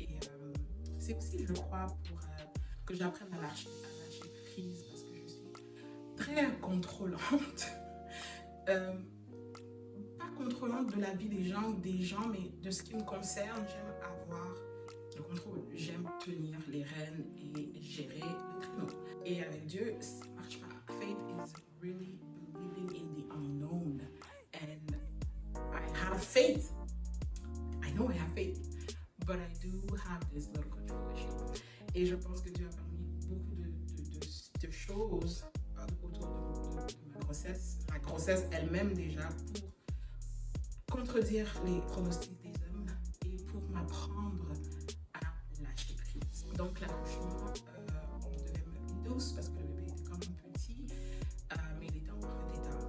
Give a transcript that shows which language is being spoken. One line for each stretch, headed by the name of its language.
French: Et c'est aussi, je crois, pour que j'apprenne à lâcher prise parce que je suis très contrôlante. Pas contrôlante de la vie des gens, mais de ce qui me concerne, j'aime avoir le contrôle. J'aime tenir les rênes et gérer le traîneau. Et avec Dieu, ça ne marche pas.
English: Faith is really believing in the unknown. And I have faith. I know I have faith. But I do have this little control issue.
French: Et je pense que Dieu a permis beaucoup de choses autour de ma grossesse. La grossesse elle-même déjà pour contredire les pronostics des hommes et pour m'apprendre à lâcher prise. Donc l'accouchement, on devait me douce parce que le bébé était quand même petit, mais il était en mauvais état.